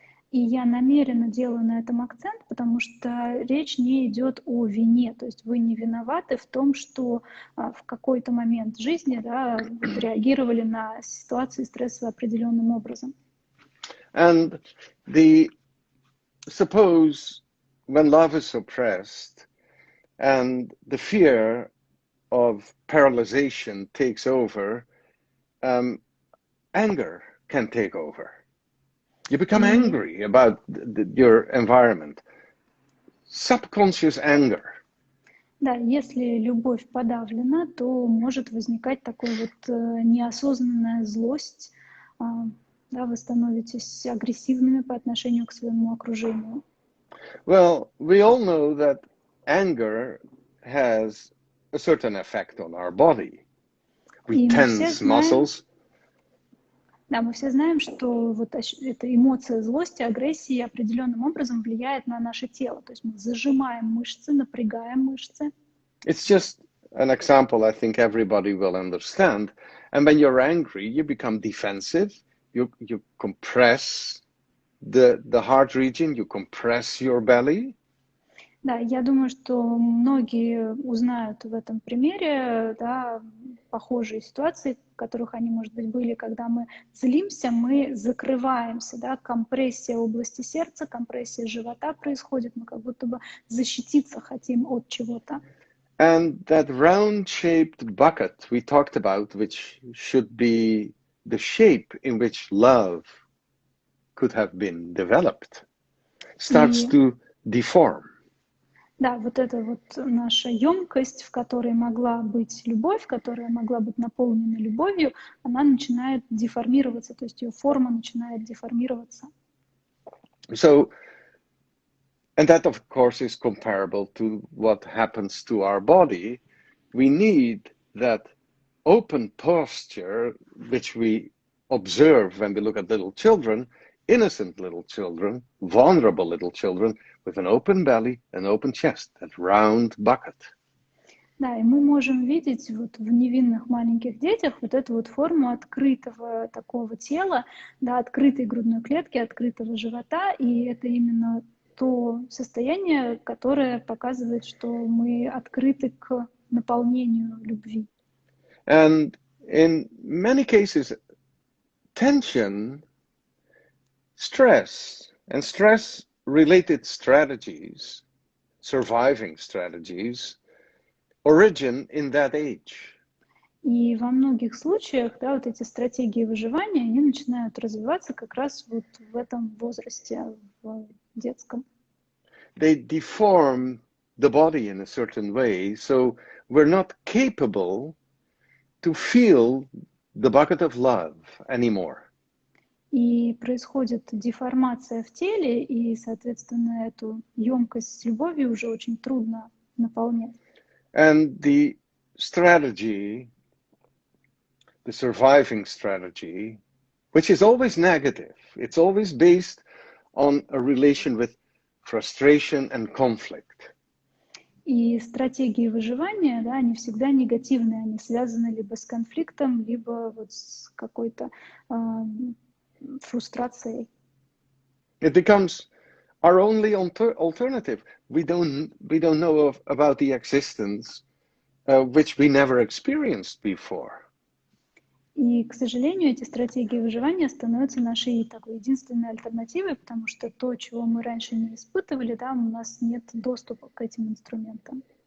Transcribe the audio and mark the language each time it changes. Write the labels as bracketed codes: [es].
[ru] И я намеренно делаю на этом акцент, потому что речь не идет о вине. То есть вы не виноваты в том, что в какой-то момент жизни, да, реагировали на ситуации стрессовые определенным образом. [en] And suppose when love is suppressed and the fear of paralyzation takes over, anger can take over. You become angry about your environment. Subconscious anger. [ru] Да, если любовь подавлена, то может возникать такой вот неосознанная злость. Да, вы становитесь агрессивными по отношению к своему окружению. [en] Well, we all know that anger has a certain effect on our body. We tense muscles. [ru] Да, мы все знаем, что вот эта эмоция злости, агрессии определенным образом влияет на наше тело. То есть мы зажимаем мышцы, напрягаем мышцы. [en] It's just an example I think everybody will understand. And when you're angry, you become defensive. You compress the heart region, you compress your belly. [ru] Да, я думаю, что многие узнают в этом примере, да, похожие ситуации, в которых они, может быть, были, когда мы злимся, мы закрываемся, да, компрессия области сердца, компрессия живота происходит, мы как будто бы защититься хотим от чего-то. [en] And that round-shaped bucket we talked about, which should be the shape in which love could have been developed, starts to deform. [ru] Да, вот эта вот наша емкость, в которой могла быть любовь, которая могла быть наполнена любовью, она начинает деформироваться, то есть ее форма начинает деформироваться. [en] So, and that of course is comparable to what happens to our body. We need that open posture, which we observe when we look at little children, innocent little children, vulnerable little children, with an open belly, an open chest, that round bucket. [ru] Да, и мы можем видеть вот в невинных маленьких детях вот эту вот форму открытого такого тела, да, открытой грудной клетки, открытого живота, и это именно то состояние, которое показывает, что мы открыты к наполнению любви. [en] And in many cases, tension, stress, and stress-related strategies, surviving strategies, origin in that age. [ru] И во многих случаях, да, вот эти стратегии выживания, они начинают развиваться как раз вот в этом возрасте, в детском. [en] They deform the body in a certain way, so we're not capable to feel the bucket of love anymore. [ru] И происходит деформация в теле, и, соответственно, эту емкость с любовью уже очень трудно наполнять. [en] And the strategy, the surviving strategy, which is always negative, it's always based on a relation with frustration and conflict. [ru] И стратегии выживания, да, они всегда негативные, они связаны либо с конфликтом, либо вот с какой-то фрустрацией. [en] It becomes our only alternative. We don't know about the existence which we never experienced before. [ru] И, к сожалению, эти стратегии выживания становятся нашей такой единственной альтернативой, потому что то, чего мы раньше не испытывали, да, у нас нет доступа к этим инструментам.